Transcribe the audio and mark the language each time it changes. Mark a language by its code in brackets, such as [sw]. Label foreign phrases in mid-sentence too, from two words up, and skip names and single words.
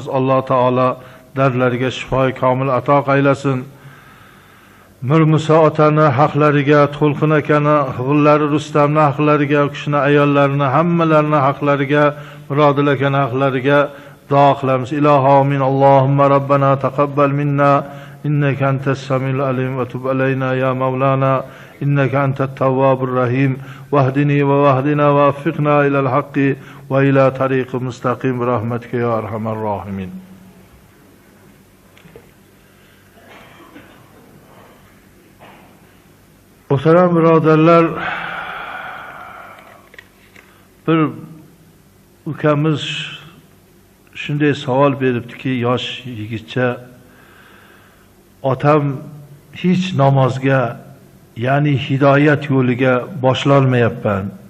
[uz] Alloh taolo darlariga shifoi komil ato qilsin. Mir Musa otani haqlariga, To'lqin akani, o'g'illari Rustamning haqlariga, u kishini ayollarini, hammalarini haqlariga, Murodil akani haqlariga duo qilamiz. [ar] إلهي آمين. اللهم ربنا تقبل منا إنك أنت السميع العليم وتب علينا يا مولانا إنك أنت التواب الرحيم واهدني واهدنا ووفقنا إلى الحق وإلى طريق مستقيم برحمتك يا أرحم الراحمين. [uz] Muhtaram birodarlar, bir ukamiz shunday savol beribdiki, yosh yigitcha, otam hech namozga, ya'ni hidoyat yo'liga boshlolmayapman.